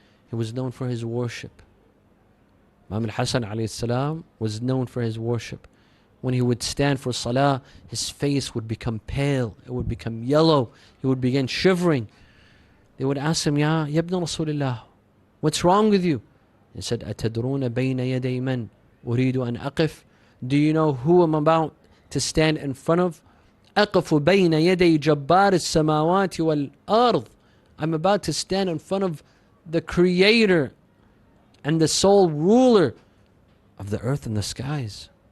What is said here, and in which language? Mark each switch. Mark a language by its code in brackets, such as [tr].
[en] He was known for his worship. Imam al-Hassan alayhi salam was known for his worship. When he would stand for salah, his face would become pale, it would become yellow, he would begin shivering. They would ask him, Ya ibn Rasulullah, what's wrong with you? He said, [ar] أَتَدْرُونَ بَيْنَ يَدَيْ مَنْ أُرِيدُ أَنْ أَقِفْ. [en] Do you know who I'm about to stand in front of? [ar] أَقِفُ بَيْنَ يَدَيْ جَبَّارِ السَّمَاوَاتِ وَالْأَرْضِ. [en] I'm about to stand in front of the Creator and the sole ruler of the earth and the skies.